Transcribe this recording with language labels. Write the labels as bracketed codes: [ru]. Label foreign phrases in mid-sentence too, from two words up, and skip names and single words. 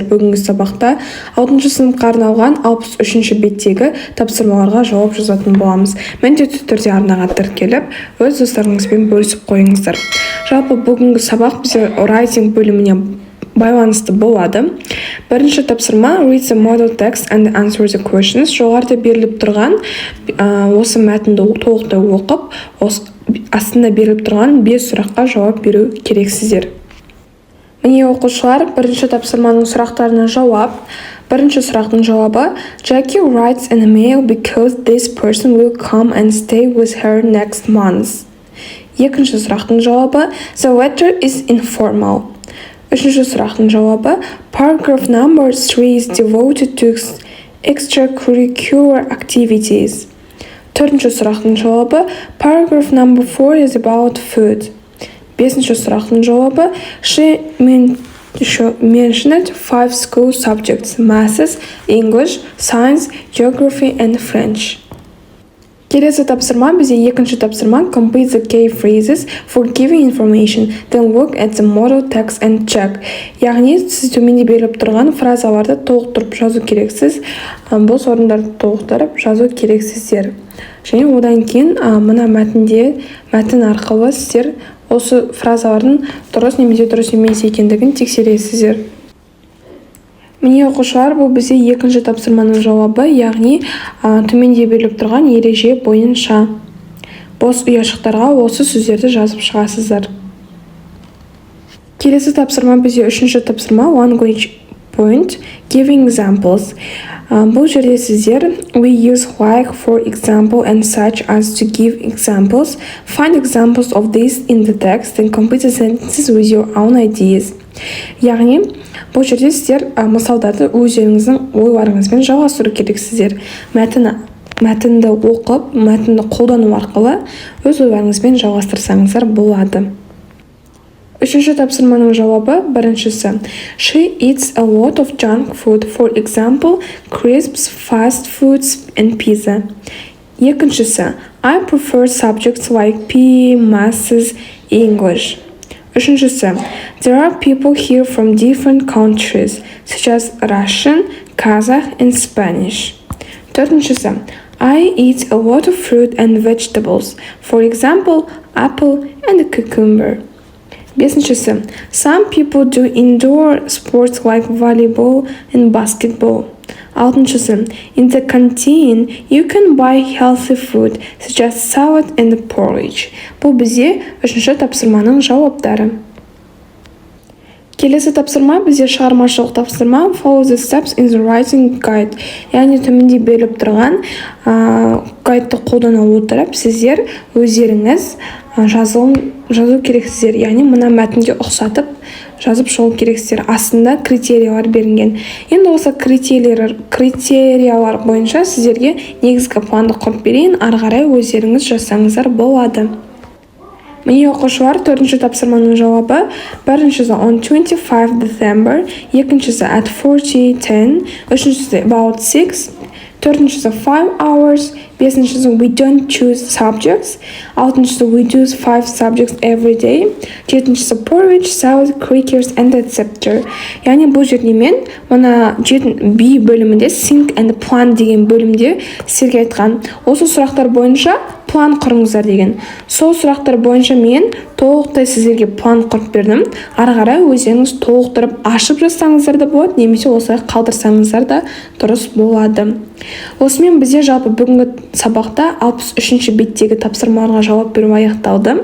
[kk] Бүгінгі сабақта 6 сыныпқа арналған 63 беттегі тапсырмаларға жауап жазатын боламыз. Міндетті түрде арнаға тіркеліп, өз достарыңызбен бөлісіп қойыңыздар. Жалпы бүгінгі сабақ бізде writing бөліміне байланысты болады. Бірінші тапсырма [en] read the model text and answer the questions. Жоғарыда беріліп тұрған осы мәтінді толықтай оқып, астында беріліп тұрған 5 сұраққа жауап беру керексіздер. Міне оқушылар, бірінші тапсырманың сұрақтарына жауап. [kk] Бірінші сұрақтың жауабы [en] Jackie writes an email because this person will come and stay with her next month. [kk] Екінші сұрақтың жауабы [en] The letter is informal. [kk] Үшінші сұрақтың жауабы [en] Paragraph number 3 is devoted to extracurricular activities. [kk] Төртінші сұрақтың жауабы [en] Paragraph number 4 is about food. [kk] Бесінші сұрақтың жауабы [en] She mentioned 5 school subjects: Maths, English, Science, Geography and French. [kk] Келесі тапсырма бізде екінші тапсырма [en] Complete the key phrases for giving information, then look at the model text and check. [kk] Яғни сіз төменде беріліп тұрған фразаларды толықтырып жазу керексіз. Бос орындарды толықтырып жазу керексіздер. Және одан кейін мына мәтін арқылы сіздер осы фразалардың дұрыс немесе дұрыс емес екендігін тексересіздер. Міне оқушылар, бұл бізде екінші тапсырманың жауабы, яғни төменде беріліп тұрған ереже бойынша бос ұяшықтарға осы сөздерді жазып шығасыздар. Келесі тапсырма бізде үшінші тапсырма [en] language point giving examples. [kk] Бұл жерде сіздер [en] we use like, for example and such as to give examples. Find examples of this in the text and complete the sentences with your own ideas. [kk] Яғни бұл жерде сіздер мысалдарды өздеріңіздің ойларыңызбен жалғастыру керексіздер. Мәтінді оқып, мәтінді қолдану арқылы өз ойларыңызбен жалғастырсаңыздар болады. Үшінші тапсырманың жауабы біріншісі [en] She eats a lot of junk food, for example, crisps, fast foods and pizza. Екіншісі I prefer subjects like PE, Maths, English. Үшіншісі There are people here from different countries, such as Russian, Kazakh and Spanish. Төртіншісі I eat a lot of fruit and vegetables, for example, apple and cucumber. Бесіншісі Some people do indoor sports like volleyball and basketball. Алтыншысы In the canteen, you can buy healthy food, such as salad and porridge. [kk] Бұл бізде үшінші тапсырманың жауаптары. Келесі тапсырма бізде шығармашылық тапсырма [en] Follow the steps in the writing guide. [kk] Яғни төменде беріліп тұрған гайдты қолдана отырып, сіздер өздеріңіз жазу керексіздер. Яғни мына мәтінге ұқсатып жазып шығу керексіздер. Астында критериялар берілген. Енді осы критериялар бойынша сіздерге негізгі планды құрып берейін. Ары қарай өздеріңіз жазсаңыздар болады. Міне оқушылар, төртінші тапсырманың жауабы біріншісі [en] on 25 December, екіншісі at 40:10, үшіншісі about 6, төртіншісі 5 hours, бесіншісі we don't choose subjects, алтыншысы we do 5 subjects every day, жетіншісі porridge, salad, crackers and etc. [kk] Яғни бұл жерде мен мына B бөлімінде [en] think and plan [kk] деген бөлімде сіздерге айтқан осы сұрақтар бойынша план құрыңыздар деген. Сол сұрақтар бойынша мен толықтай сіздерге план құрып бердім. Ары қарай өздеріңіз толықтырып ашып жазсаңыздар да болады, немесе осылай қалдырсаңыздар да дұрыс болады. Осымен бізде жалпы бүгінгі сабақта 63 беттегі тапсырмаларға жауап беру аяқталды.